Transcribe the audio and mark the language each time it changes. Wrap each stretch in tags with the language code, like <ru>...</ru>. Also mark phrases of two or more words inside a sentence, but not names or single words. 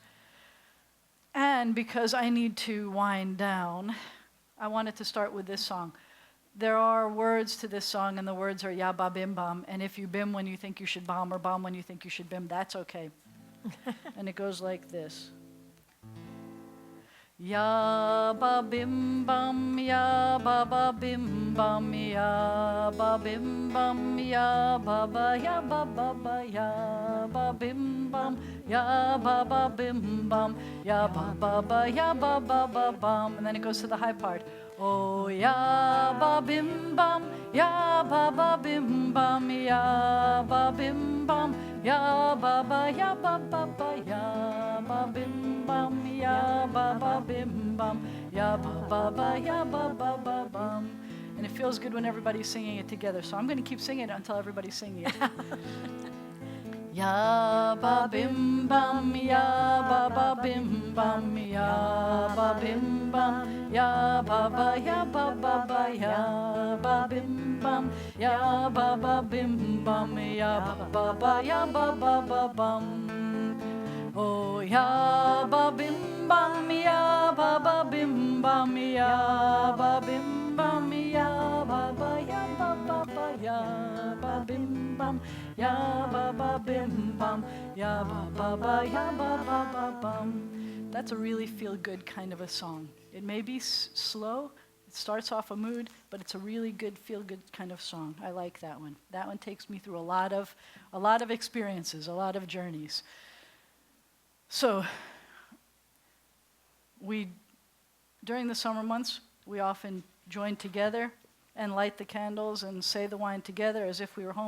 <en>And because I need to wind down, I wanted to start with this song. There are words to this song, and the words are Ya Ba Bim Bam. And if you bim when you think you should bomb, or bomb when you think you should bim, that's okay. And it goes like this. Ya ba bim bam, ya ba ba bim bam, ya ba bim bam, ya ba ba ya ba ba ya ba bim bam, ya ba ba bim bam, ya ba ya ba bam, and then it goes to the high part. Oh ya ba bim bam, ya ba bim bam, ya ba bim bam, ya ba ya ba ya ba bim bam, ya ba bim bam, ya ba ya ba bam. And it feels good when everybody's singing it together. So I'm going to keep singing it until everybody's singing it. Ya ba bim bam, ya ba bim bam, ya ba bim bam, ya ba ya ba ya ba bim bam, ya ba bim bam, ya ba ya ba bam. Oh ya ba bim bam, ya ba bim bam, ya ba bim bam, ya ba ya ba ya ba bim bam, ya ba bim bam, ya ba ya ba bam. That's a really feel-good kind of a song. It may be slow. It starts off a mood, but it's a really good feel-good kind of song. I like that one. That one takes me through a lot of experiences, a lot of journeys. So, during the summer months, we often join together and light the candles and say the wine together as if we were home.</en>